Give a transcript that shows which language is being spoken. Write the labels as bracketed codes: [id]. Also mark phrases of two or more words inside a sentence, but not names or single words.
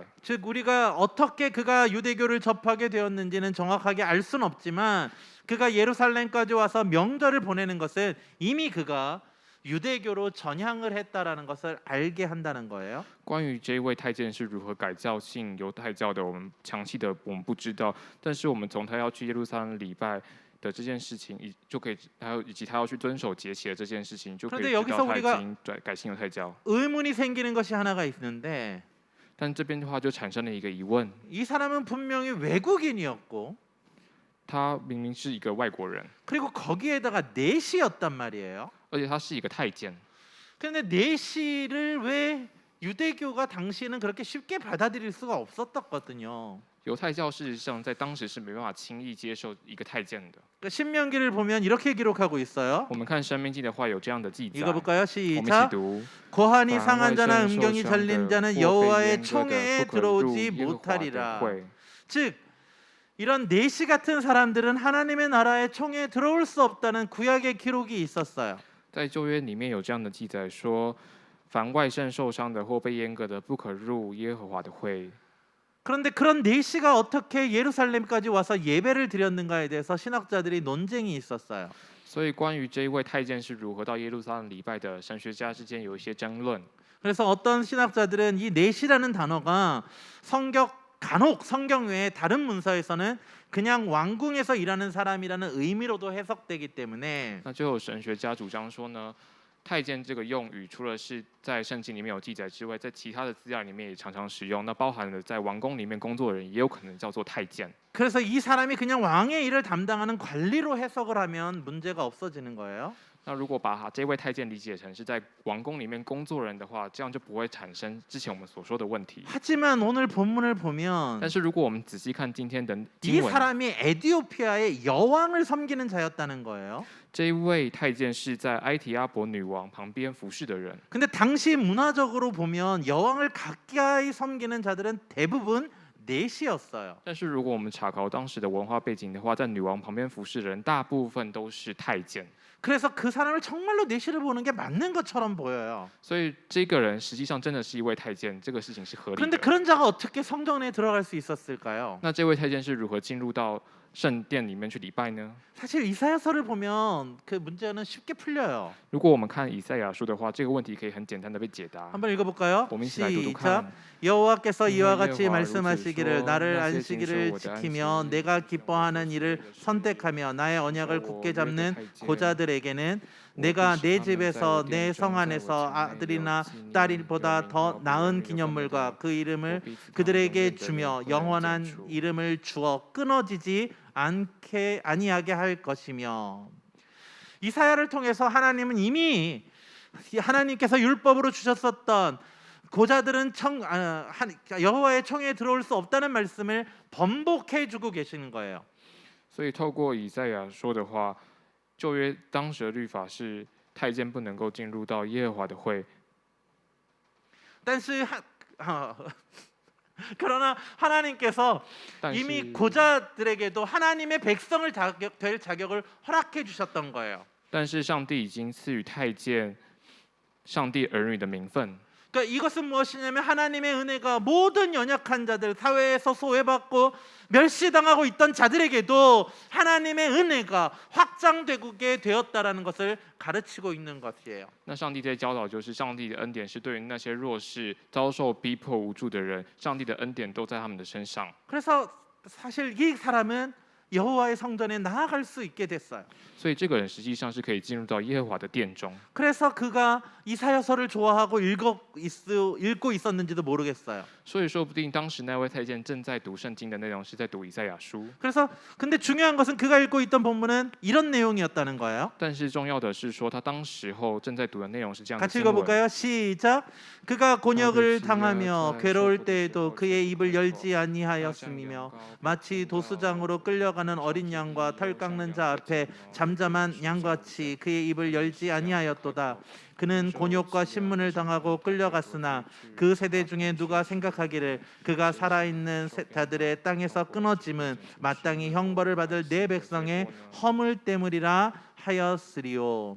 [ko] 즉 우리가 어떻게 그가 유대교를 접하게 되었는지는 정확하게 알 수는 없지만 그가 예루살렘까지 와서 명절을 보내는 것은 이미 그가 유대교로 전향을 했다라는 것을 알게 한다는 거예요. [zh] 关于这一位太监是如何改教信犹太教的，我们详细的我们不知道，但是我们从他要去耶路撒冷礼拜的这件事情，就可以还有以及他要去遵守节期的这件事情，就可以知道他已经改信犹太教。 [ko] 의문이 생기는 것이 하나가 있는데 [zh] 但这边的话就产生了一个疑问： [ko] 이 사람은 분명히 외국인이었고 [zh] 他明明是一个外国人， [ko] 그리고 거기에다가 내시였단 말이에요. [zh] 而且他是一个太监， [ko] 그런데 내시를 왜 유대교가 당시에는 그렇게 쉽게 받아들일 수가 없었거든요. [zh] 犹太教事实上在当时是没办法轻易接受一个太监的。 [ko] 그러니까 신명기를 보면 이렇게 기록하고 있어요. [zh] 我们看申命记的话有这样的记载， [ko] 읽어볼까요? [zh] 我们一起 [ko] 시작. [zh] 读。 [ko] 고한이 상한 자나 음경이 잘린 자는 여호와의 총회에 들어오지 못하리라. 즉 이런 내시 같은 사람들은 하나님의 나라의 총회에 들어올 수 없다는 구약의 기록이 있었어요. [zh] 在旧约里面有这样的记载说，凡外圣受伤的或被阉割的，不可入耶和华的会。 [ko] 그런데 그런 내시가 어떻게 예루살렘까지 와서 예배를 드렸는가에 대해서 신학자들이 논쟁이 있었어요. [zh] 所以关于这一位太监是如何到耶路撒冷礼拜的，神学家之间有一些争论。 [ko] 그래서 어떤 신학자들은 이 내시라는 단어가 간혹 성경 외에 다른 문서에서는 그냥 왕궁에서 일하는 사람이라는 의미로도 해석되기 때문에 [zh] 那就有神学家主张说呢，太监这个用语除了是在圣经里面有记载之外，在其他的资料里面也常常使用。那包含了在王宫里面工作的人，也有可能叫做太监。 [ko] 그래서 이 사람이 그냥 왕의 일을 담당하는 관리로 해석을 하면 문제가 없어지는 거예요. [zh] 那如果把这位太监理解成是在王宫里面工作人的话，这样就不会产生之前我们所说的问题。 [ko] 하지만 오늘 본문을 보면 [zh] 但是如果我们仔细看今天的 [ko] 이 [zh] 经文， [ko] 사람이 에디오피아의 여왕을 섬기는 자였다는 거예요. [zh] 这一位太监是在埃提阿伯女王旁边服侍的人。 [ko] 근데 당시 문화적으로 보면 여왕을 가까이 섬기는 자들은 대부분 내시였어요. [zh] 但是如果我们查考当时的文化背景的话，在女王旁边服侍的人大部分都是太监。 [ko] 그래서 그 사람을 정말로 내시를 보는 게 맞는 것처럼 보여요. [zh] 所以这个人实际上真的是一位太监，这个事情是合理 [ko] 그런데 [zh] 的。 [ko] 그런 자가 어떻게 성전에 들어갈 수 있었을까요? [zh] 那这位太监是如何进入到圣殿里面去礼拜呢？ [ko] 사실 이사야서를 보면 그 문제는 쉽게 풀려요. [zh] 如果我们看以赛亚书的话，这个问题可以很简单的被解答。 [ko] 한번 읽어볼까요? [zh] 我们一起来读读 [ko] 시작. [zh] 看。 [ko] 여호와께서 이와 같이 여호와 말씀하시기를 루스소, 나를 나의 안식일을 징수, 지키며 안식일, 내가 기뻐하는 일을 선택하며 나의 언약을 굳게 잡는 고자들에게는 내가 내 집에서 내 성 안에서 아들이나 딸보다 더 나은 기념물과 그 이름을 그들에게 주며 영원한 이름을 주어 끊어지지 아니하게 할 것이며. 이사야를 통해서 하나님은 이미 하나님께서 율법으로 주셨었던 고자들은 여호와의 청에 들어올 수 없다는 말씀을 번복해주고 계시는 거예요. [zh] 所以透过以赛亚说的话，旧约当时的律法是太监不能够进入到耶和华的会， [ko] 그러나 하나님께서 [zh] 但 [ko] 이미 [zh] 是 [ko] 고자들에게도 하나님의 백성을 될 자격을 허락해 주셨던 거예요. [zh] 但是上帝已经赐予太监上帝儿女的名分。 [ko] 그러니까 이것은 무엇이냐면 하나님의 은혜가 모든 연약한 자들, 사회에서 소외받고 멸시당하고 있던 자들에게도 하나님의 은혜가 확장되게 되었다라는 것을 가르치고 있는 것이에요. [zh] 那上帝在教导，就是上帝的恩典是对于那些弱势、遭受逼迫无助的人，上帝的恩典都在他们的身上。 [ko] 그래서 사실 이 사람은 여호와의 성전에 나아갈 수 있게 됐어요. [zh] 所以这个人实际上是可以进入到耶和华的殿中。 [ko] 그래서 그가 이사야서를 좋아하고 읽고 있었는지도 모르겠어요. [zh] 所以说不定当时那位太监正在读圣经的内容是在读以赛亚书。 [ko] 그래서 근데 중요한 것은 그가 읽고 있던 본문은 이런 내용이었다는 거예요. [zh] 但是重要的是说，他当时候正在读的内容是这样的 [ko] 같이 [zh] 经文。 [ko] 읽어볼까요? 시작. 그가 곤욕을 당하며 괴로울 때에도 그의 입을 열지 아니하였음이며 마치 도수장으로 끌려가는 어린 양과 털 깎는 자 앞에 잠잠한 양같이 그의 입을 열지 아니하였도다. 그는 곤욕과 신문을 당하고 끌려갔으나 그 세대 중에 누가 생각하기를 그가 살아있는 자들의 땅에서 끊어짐은 마땅히 형벌을 받을 내 백성의 허물 때문이라 하였으리요.